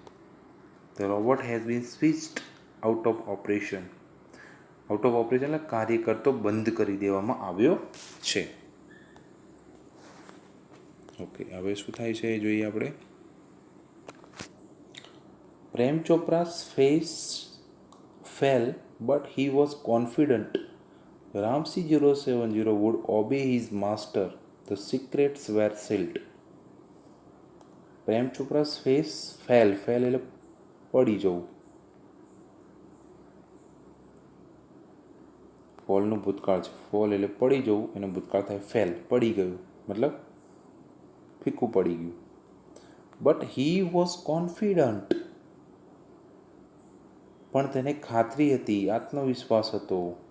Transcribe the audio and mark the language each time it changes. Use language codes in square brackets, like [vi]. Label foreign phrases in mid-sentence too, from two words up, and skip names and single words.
[en] The robot has been switched out of operation. out of operation [gu] એટલે કાર્ય કરતો બંધ કરી દેવામાં આવ્યો છે. ઓકે, હવે શું થાય છે એ જોઈએ આપણે. [en] પ્રેમ ચોપરા's face fell, but he was confident Ramsey 070 would obey his master. The secrets were sealed. [gu] પ્રેમ ચોપરા's [en] face fell [gu] એટલે પડી જવું. ફોલનું ભૂતકાળ છે. ફોલ એટલે પડી જવું, એનું ભૂતકાળ થાય ફેલ, પડી ગયું, મતલબ ફીકું પડી ગયું. [en] But he was confident, [gu] પણ તેને ખાતરી હતી, આત્મવિશ્વાસ હતો.